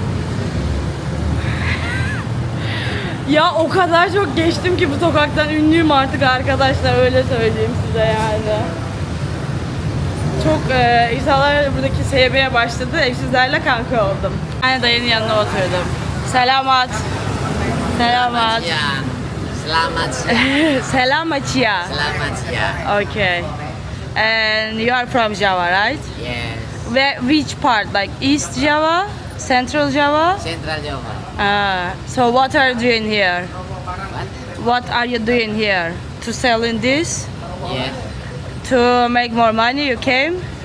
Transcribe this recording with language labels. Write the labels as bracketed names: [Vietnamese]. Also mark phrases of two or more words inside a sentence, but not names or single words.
[Turkish] Ya o kadar çok geçtim ki bu sokaktan ünlüyüm artık arkadaşlar öyle söyleyeyim size yani. Çok insanlar buradaki sevmeye başladı. Evsizlerle kanka oldum. Yani dayının yanına oturdum. [Indonesian] Selamat. Selamat. Ya. Selamat siang. Selamat ya. Selamat siang. [English] Okay. And you are from Java, right? Yes. Where, which part? Like East Java? Central Java? Central Java. So what are you doing here? What? What are you doing here? To sell in this? Yes. To make more money you came?